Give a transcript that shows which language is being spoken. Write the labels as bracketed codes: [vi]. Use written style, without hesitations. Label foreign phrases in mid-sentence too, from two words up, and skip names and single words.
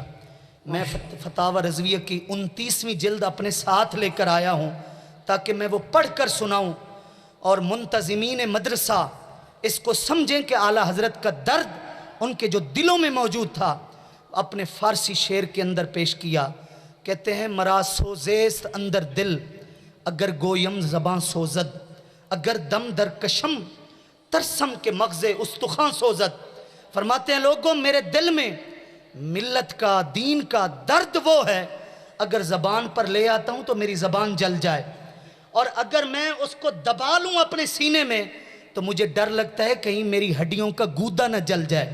[ur] میں فتاوی رضویہ کی 29ویں جلد اپنے ساتھ لے کر آیا ہوں تاکہ میں وہ پڑھ کر سناؤں اور منتظمین مدرسہ اس کو سمجھیں کہ اعلیٰ حضرت کا درد ان کے جو دلوں میں موجود تھا اپنے فارسی شعر کے اندر پیش کیا۔ کہتے ہیں [fa] مرا سوزیست اندر دل اگر گویم زباں سوزد، اگر دم در کشم ترسم کے مغز استخوان سوزد۔ [ur] فرماتے ہیں لوگوں میرے دل میں ملت کا دین کا درد وہ ہے، اگر زبان پر لے آتا ہوں تو میری زبان جل جائے، اور اگر میں اس کو دبا لوں اپنے سینے میں تو مجھے ڈر لگتا ہے کہیں میری ہڈیوں کا گودا نہ جل جائے۔